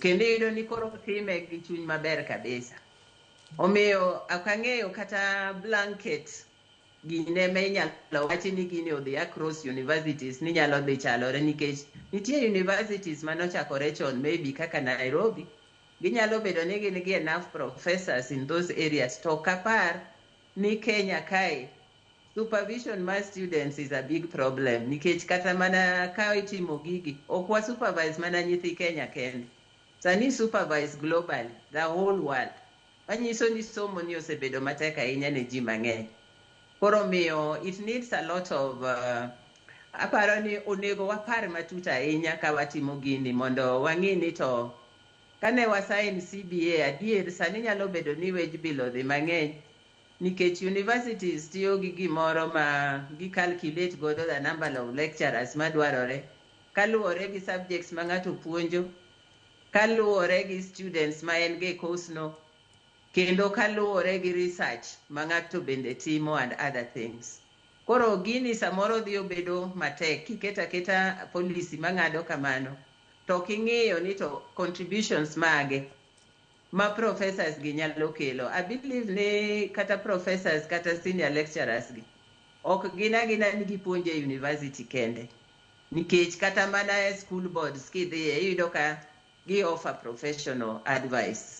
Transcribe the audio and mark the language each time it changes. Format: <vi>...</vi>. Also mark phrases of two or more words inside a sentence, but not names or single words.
<luo>Kendo yudo ni koro time gi chuny maber kabisa. Omiyo akang'eyo kata blanket gine me inyalo wachi ni gine odhi</luo> <en>across universities</en> <luo>ni nyalo dhi chalore, nikech nitie universities manochakore chon maybe kaka Nairobi, ginyalo bedo ni gin gi</luo> <en>enough professors in those areas.</en> <luo>To kapar ni Kenya kae</luo> <en>supervision my students is a big problem,</en> <luo>nikech kata mana ka itimo gigi ok wa supervise mana nyithi Kenya kende, sani</luo> <en>supervise globally, the whole world.</en> <luo>Manyiso ni somo ni osebedo matek ahinya ne ji mang'eny. Koro miyo</luo> <en>it needs a lot of</en> <luo>aparo ni onego wapar matut ahinya ka watimo gini mondo wang'i ni to kane wasign CBA adier sani nyalo bedo ni</luo> <en>wage bill</en> <luo>odhi mang'eny, nikech universities tiyo gi gimoro ma gi calculate godo</luo> <en>the number of lecturers</en> <luo>madwarore kaluwore gi subjects ma ng'ato puonjo, kaluwore gi students ma en ge course no, kendo kaluwore gi research ma ng'ato bende timo</luo> <en>and other things.</en> <luo>Koro gini samoro dhi obedo matek kiketa keta policy mang'ado kamano, to king'iyo ni to contributions mage ma professors gi nyalo kelo.</luo> <en>I believe</en> <luo>ni kata professors kata senior lecturers gi ok gina ni gipuonje university kende, nikech kata mana</luo> <en>school boards</en> <luo>kidhiye iyudo ka gi</luo> <en>offer professional advice.</en>